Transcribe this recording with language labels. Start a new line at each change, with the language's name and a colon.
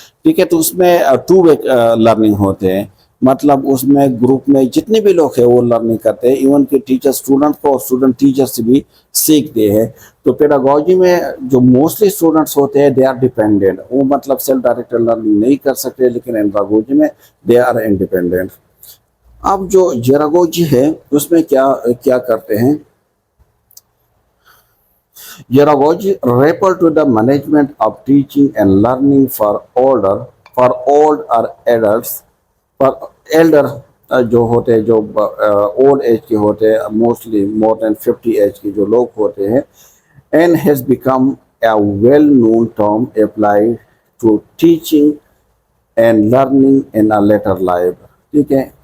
Urdu: ٹھیک ہے. تو اس میں 2 وے لرننگ ہوتے ہیں. مطلب اس میں گروپ میں جتنے بھی لوگ ہیں وہ لرننگ کرتے ہیں، ایون کہ ٹیچر اسٹوڈنٹ کو اور اسٹوڈنٹ ٹیچر سے بھی سیکھتے ہیں. تو پیڈاگوجی میں جو موسٹلی اسٹوڈنٹس ہوتے ہیں دے آر ڈیپینڈنٹ، وہ مطلب سیلف ڈائریکٹڈ لرننگ نہیں کر سکتے. لیکن اینڈراگوجی میں دے آر انڈیپینڈنٹ. اب جو جیراگوجی ہے اس میں کیا کرتے ہیں؟
English: Pedagogy refer to the management of teaching and learning for old or adults. For elder
Urdu: جو ہوتے ہیں، جو اولڈ ایج کے ہوتے ہیں،
English: Mostly more than 50 age کے جو لوگ ہوتے ہیں، and has become a well known term applied to teaching and learning in a later life.
Urdu: ٹھیک ہے.